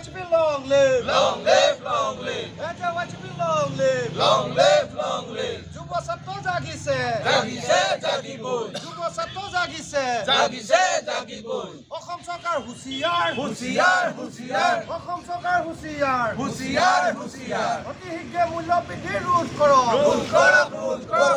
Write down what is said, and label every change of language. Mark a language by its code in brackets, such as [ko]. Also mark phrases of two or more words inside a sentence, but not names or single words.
[en] HB, long live. Long live, long live. HB, long live. Long live, long live. [as] যুব ছাত্ৰ জাগিছে জাগিছে জাগিবই যুব ছাত্ৰ জাগিছে জাগিছে জাগিবই অসম চৰকাৰ হুঁচিয়াৰ হুঁচিয়াৰ হুঁচিয়াৰ অসম চৰকাৰ হুঁচিয়াৰ হুঁচিয়াৰ হুঁচিয়াৰ অতি শীঘ্ৰে মূল্য বৃদ্ধি ৰোধ কৰক ৰোধ কৰক ৰোধ কৰক